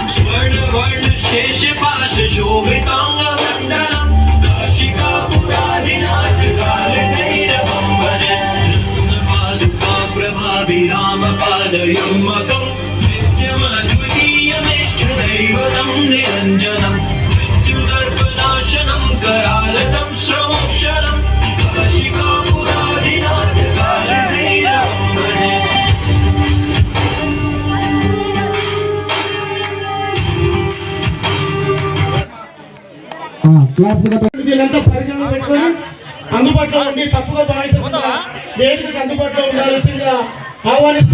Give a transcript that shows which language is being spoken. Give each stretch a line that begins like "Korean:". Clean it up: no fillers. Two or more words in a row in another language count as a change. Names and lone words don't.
Sanskrit: स्वर्णवर्णशेषपाशशोभिताङ्गमण्डलं काशिकापुरादिनाथ कालभैरवं भजे पादुका प्रभाविरामपादयुग्मकं नित्यमद्वितीयमेष्टदैवतं निरञ्जनं मृत्युदर्पनाशनं करालतं श्रमोक्षरं काशिकापुरादिनाथ कालभैरवं भजे
Telugu: వీళ్ళంతా పరిగణలో పెట్టుకొని అందుబాటులో ఉండి తప్పుగా భావించకుండా వేదికకు అందుబాటులో ఉండాల్సిందిగా ఆహ్వానిస్తూ